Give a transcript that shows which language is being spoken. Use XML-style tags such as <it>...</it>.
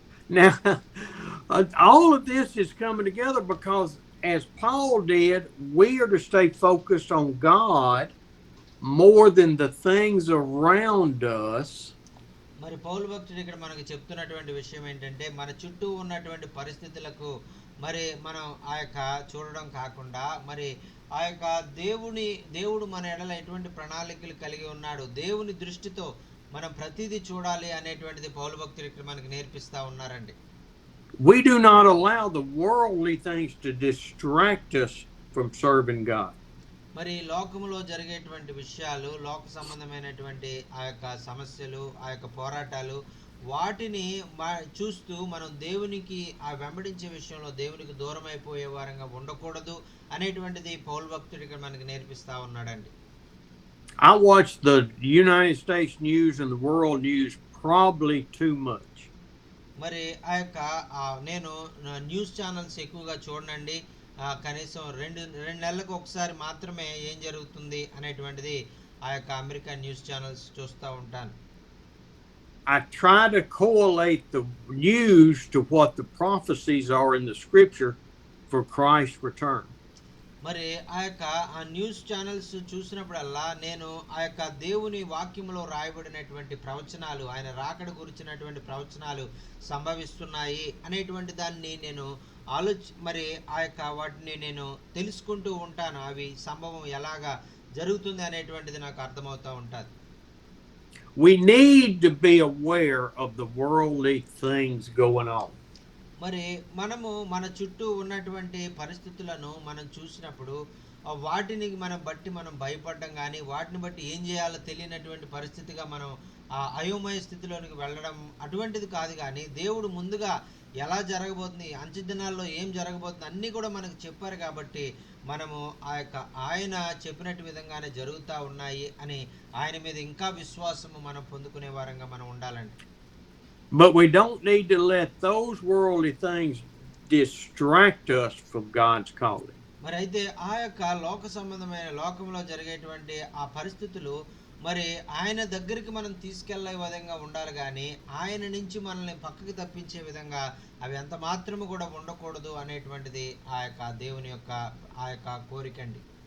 <en>Now, all of this is coming together because, as Paul did, we are to stay focused on God more than the things around us.</en> <te>మరి పౌలు భక్తుడు ఇక్కడ మనకు చెప్తున్నటువంటి విషయం ఏంటంటే, మన చుట్టూ ఉన్నటువంటి పరిస్థితులకు మరి మనం ఆ యొక్క చూడడం కాకుండా మరి ఆ యొక్క దేవుడు మన ఎడల ఎటువంటి ప్రణాళికలు కలిగి ఉన్నాడు, దేవుని దృష్టితో మనం ప్రతిదీ చూడాలి అనేటువంటిది పౌలు భక్తుడు ఇక్కడ మనకు నేర్పిస్తా ఉన్నారండి.</te> <en>We do not allow the worldly things to distract us from serving God.</en> <te>మరి లోకములో జరిగేటువంటి విషయాలు, లోక సంబంధమైనటువంటి ఆ యొక్క సమస్యలు, ఆ యొక్క పోరాటాలు, వాటిని చూస్తూ మనం దేవునికి ఆ వెంబడించే విషయంలో దేవునికి దూరం అయిపోయే వారంగా ఉండకూడదు అనేటువంటిది పౌలు భక్తుడు ఇక్కడ మనకి నేర్పిస్తా ఉన్నాడండి.</te> <en>I watch the United States news and the world news probably too much.</en> <te>మరి ఆ యొక్క నేను న్యూస్ ఛానల్స్ ఎక్కువగా చూడనండి. కనీసం రెండు నెలలకు ఒకసారి మాత్రమే ఏం జరుగుతుంది అనేటువంటిది ఆ యొక్క అమెరికన్ న్యూస్ ఛానల్స్ చూస్తూ ఉంటాను.</te> <en>I try to correlate the news to what the prophecies are in the scripture for Christ's return.</en> <te>మరి ఆ యొక్క ఆ న్యూస్ ఛానల్స్ చూసినప్పుడల్లా నేను ఆ యొక్క దేవుని వాక్యములో రాయబడినటువంటి ప్రవచనాలు, ఆయన రాకడ గురించినటువంటి ప్రవచనాలు సంభవిస్తున్నాయి అనేటువంటి దాన్ని నేను మరి ఆ యొక్క వాటిని నేను తెలుసుకుంటూ ఉంటాను. అవి సంభవం ఎలాగా జరుగుతుంది అనేటువంటిది నాకు అర్థమవుతూ ఉంటుంది.</te> <en>We need to be aware of the worldly things going on.</en> <te>మరి మనము మన చుట్టూ ఉన్నటువంటి పరిస్థితులను మనం చూసినప్పుడు వాటిని మనం బట్టి మనం భయపడడం కానీ, వాటిని బట్టి ఏం చేయాలో తెలియనటువంటి పరిస్థితిగా మనం ఆ అయోమయ స్థితిలోనికి వెళ్ళడం అటువంటిది కాదు. కానీ దేవుడు ముందుగా ఎలా జరగబోతుంది, అంచె దినాల్లో ఏం జరగబోతుంది అన్నీ కూడా మనకు చెప్పారు. కాబట్టి మనము ఆ యొక్క ఆయన చెప్పినట్టు విధంగానే జరుగుతూ ఉన్నాయి అని ఆయన మీద ఇంకా విశ్వాసము మనం పొందుకునే వారంగా మనం ఉండాలండి.</te> <en>But we don't need to let those worldly things distract us from God's calling.</en> <te>మరి అయితే ఆ యొక్క లోక సంబంధమైన లోకంలో జరిగేటువంటి ఆ పరిస్థితులు మరి ఆయన దగ్గరికి మనం తీసుకెళ్లే విధంగా ఉండాలి. కానీ ఆయన నుంచి మనల్ని పక్కకి తప్పించే విధంగా అవి ఎంత మాత్రము కూడా ఉండకూడదు అనేటువంటిది ఆ యొక్క దేవుని యొక్క ఆ యొక్క కోరికండి.</te>